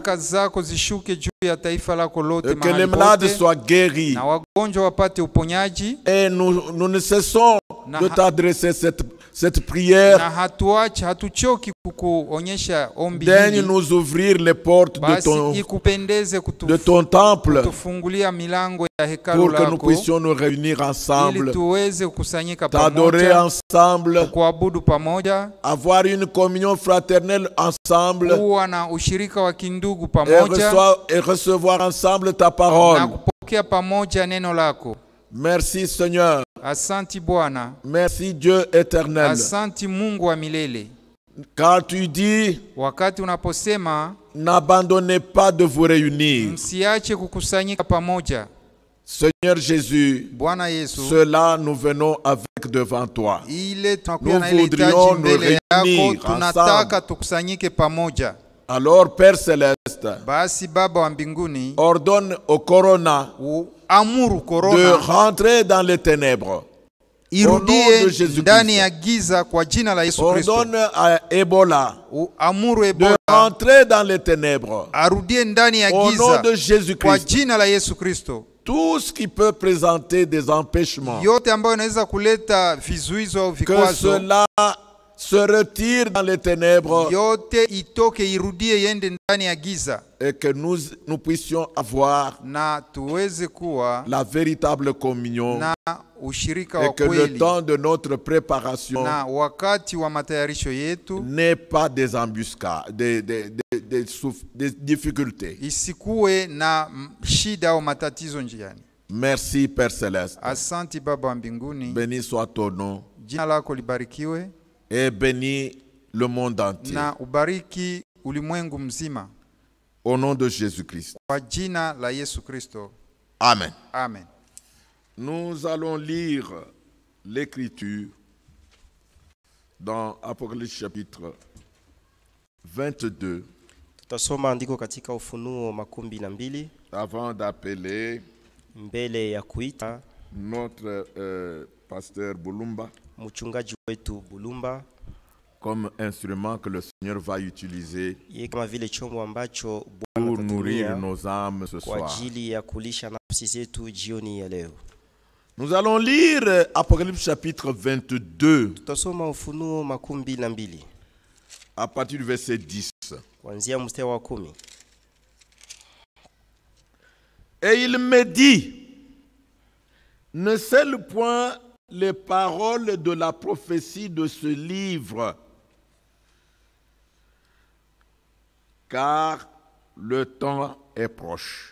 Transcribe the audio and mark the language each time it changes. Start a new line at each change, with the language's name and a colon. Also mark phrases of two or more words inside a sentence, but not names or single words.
French: Et que les malades soient guéris. Et nous ne cessons de t'adresser cette prière. Daigne nous ouvrir les portes de ton temple
Swahili: kutufungulia milango ya hekalu
French: pour que nous
Swahili: lako
French: puissions nous réunir
Swahili: ili
French: ensemble,
Swahili: tuweze kukusanyika
French: t'adorer
Swahili: pamoja,
French: ensemble,
Swahili: kuabudu pamoja,
French: avoir une communion fraternelle ensemble
Swahili: kuwa na ushirika wa kindugu pamoja
French: et recevoir ensemble ta
Swahili: na
French: parole.
Swahili: kupokea pamoja neno lako.
French: Merci Seigneur,
Swahili: Asanti Bwana,
French: merci Dieu éternel,
Swahili: asanti Mungu wa milele.
French: car tu dis,
Swahili: Wakati unaposema
French: n'abandonnez pas de vous réunir.
Swahili: msiache kukusanyika pamoja,
French: Seigneur Jésus,
Swahili: Bwana Yesu,
French: cela nous venons avec devant toi.
Swahili: ile tunakuja
French: Nous
Swahili: na ile
French: voudrions
Swahili: hitaji
French: nous
Swahili: mbele yako,
French: réunir
Swahili: tunataka
French: ensemble.
Swahili: tukusanyike pamoja.
French: Alors Père Céleste,
Swahili: Basi Baba wa mbinguni,
French: ordonne au corona
Swahili: amuru
French: de
Swahili: korona
French: rentrer dans les ténèbres. Au nom de
Swahili: irudie
French: Jésus-Christ.
Swahili: ndani ya giza kwa jina la Yesu Kristo.
French: Ordonne à Ebola
Swahili: Amuru
French: de
Swahili: Ebola
French: rentrer dans les ténèbres.
Swahili: arudie ndani ya
French: Au nom
Swahili: giza
French: de
Swahili: kwa
French: Jésus-Christ.
Swahili: jina la Yesu Kristo.
French: Tout ce qui peut présenter des empêchements,
Swahili: Yote ambayo inaweza kuleta vizuizo au
French: que
Swahili: vikwazo,
French: cela se retire dans les ténèbres
Swahili: yote itoke irudie yende ndani ya giza,
French: et que nous puissions avoir
Swahili: na tuweze kuwa
French: la véritable communion
Swahili: na ushirika
French: et
Swahili: wa
French: que le
Swahili: kweli,
French: temps de notre préparation
Swahili: na wakati wa matayarisho yetu
French: n'ait pas des embuscades, des difficultés.
Swahili: isikuwe na shida au matatizo njiani.
French: Merci Père Céleste.
Swahili: Asanti Baba wa mbinguni,
French: Béni soit ton nom
Swahili: jina lako libarikiwe
French: et bénis le monde entier.
Swahili: na ubariki ulimwengu mzima
French: Au nom de Jésus-Christ.
Swahili: kwa jina la Yesu Kristo.
French: Amen.
Swahili: Amen.
French: Nous allons lire l'écriture dans Apocalypse chapitre 22
Swahili: Tutasoma andiko katika Ufunuo 12
French: avant d'appeler
Swahili: mbele ya kuita
French: notre pasteur Boulumba
Swahili: mchungaji wetu Bulumba
French: comme instrument que le Seigneur va utiliser
Swahili: yeye kama vile chombo ambacho
French: pour
Swahili: Bwana
French: nourrir
Swahili: atatumia
French: nos âmes ce
Swahili: kwa
French: soir.
Swahili: ajili ya kulisha nafsi zetu jioni ya leo.
French: Nous allons lire Apocalypse chapitre 22
Swahili: Tutasoma Ufunuo 12
French: à partir du verset 10.
Swahili: kuanzia mstari wa 10.
French: Et il me dit, ne scelle point les paroles de la prophétie de ce livre, car le temps est proche.